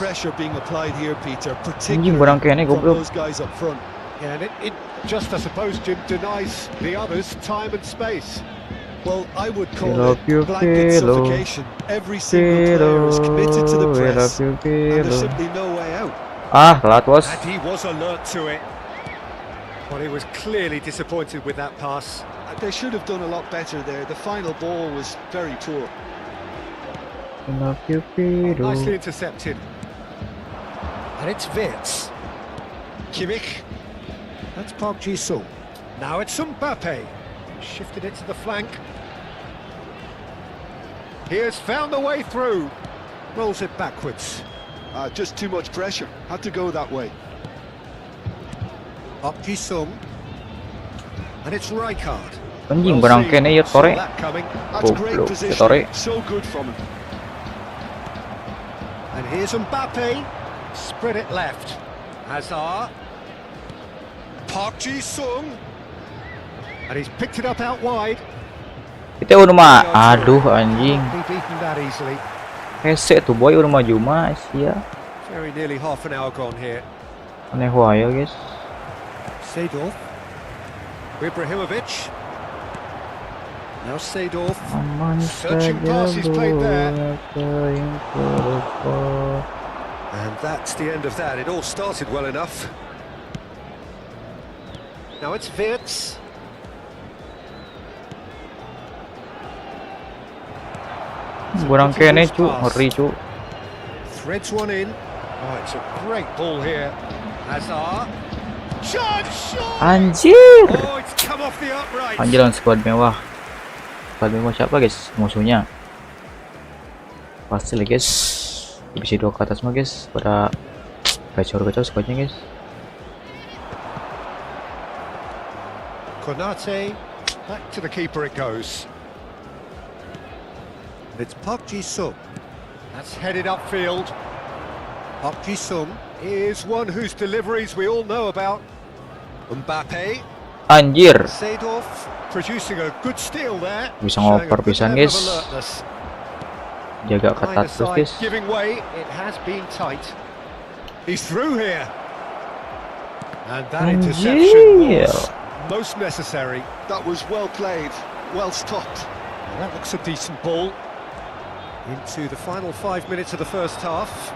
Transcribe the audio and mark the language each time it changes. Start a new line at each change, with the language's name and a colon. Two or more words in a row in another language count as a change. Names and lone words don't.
English: pressure being applied here, Peter,
Javanese: Anjing barang
English: particularly
Javanese: kene
English: from
Indonesian: goblok.
English: those guys up front. Yeah, and it just, I suppose, Jim, denies the others time and space. Well, I would call Filo, it blanket filo, suffocation. Every single player is committed to the press, and there's simply no way out.
Indonesian: Ah, telat bos.
English: And he was alert to it. Well, he was clearly disappointed with that pass. They should have done a lot better there. The final ball was very poor. Nicely intercepted. And it's Wirtz. Kimmich. That's Park Ji-sung. Now it's Mbappe. Shifted it to the flank. He has found a way through. Rolls it backwards. Just too much pressure. Had to go that way. Park Ji-sung. And it's Rijkaard.
Javanese: Anjing barang kene ya
English: Saw Tore. that coming. That's great
Indonesian: Goblok,
English: position. Tore. So good from him. And here's Mbappe. Spread it left. Hazard. Park Ji-sung. And he's picked it up out wide.
Indonesian: Kita udah mah. Aduh anjing.
English: He beaten that easily.
Sundanese: Hese tuh boy udah maju mah sia.
English: Very nearly half an hour gone here.
Sundanese: Aneh wae guys.
English: Seedorf. Ibrahimovic. Now Seedorf.
Indonesian: Aman
English: Searching
Indonesian: saja
English: pass he's played there.
Indonesian: bola yang terlepas.
English: And that's the end of that. It all started well enough. Now it's Wirtz.
Javanese: Barang kene cu, ngeri cu.
English: Threads one in. Oh, it's a great ball here. Hazard. Shot!
Indonesian: Anjir.
English: Oh, it's come off the upright.
Indonesian: Anjir lawan squad mewah. Squad mewah siapa guys? Musuhnya. Pasti lah guys. Divisi 2 ke atas mah guys. Pada gacor-gacor squadnya guys.
English: Konate. Back to the keeper it goes. It's Park Ji-sung. That's headed upfield. Park Ji-sung is one whose deliveries we all know about. Mbappe.
Indonesian: Anjir.
English: Seedorf producing a good steal there.
Indonesian: Bisa
English: showing a
Indonesian: ngoper
English: good
Sundanese: pisan
English: level of
Sundanese: guys.
English: alertness.
Indonesian: jaga ketat terus guys.
English: Giving way, it has been tight. He's through here. And that interception was most necessary. That was well played, well stopped. Well, that looks a decent ball. Into the final 5 minutes of the first half.